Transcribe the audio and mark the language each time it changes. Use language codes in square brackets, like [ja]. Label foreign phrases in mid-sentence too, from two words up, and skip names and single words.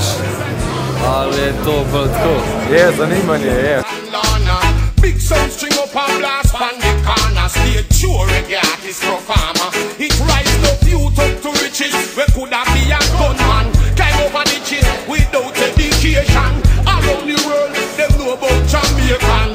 [sl] Ali je to bolj tako? Je, zanimanje je. [en] Big sound string up and blast from the corner. Stay true reggae artist performer. It rise up youth up to riches. We could have be a gunman. Climb over ditches without education. Around the world, them know about Jamaican.